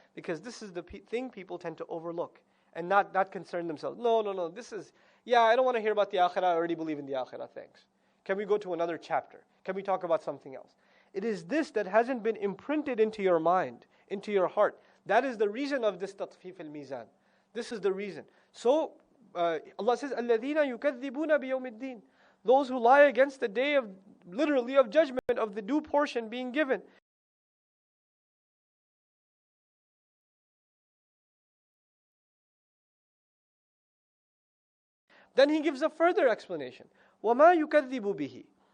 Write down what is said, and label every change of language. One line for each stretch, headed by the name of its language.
English: Because this is the thing people tend to overlook and not concern themselves. No, this is, I don't want to hear about the akhirah, I already believe in the akhirah, thanks. Can we go to another chapter? Can we talk about something else? It is this that hasn't been imprinted into your mind, into your heart. That is the reason of this tatfif al-mizan. This is the reason. So, Allah says,
Arabic: الَّذِينَ يُكَذِّبُونَ بِيَوْمِ الدِّينِ.
English: Those who lie against the day of, literally of judgment, of the due portion being given. Then he gives a further explanation.
Arabic: وَمَا يُكَذِّبُ بِهِ.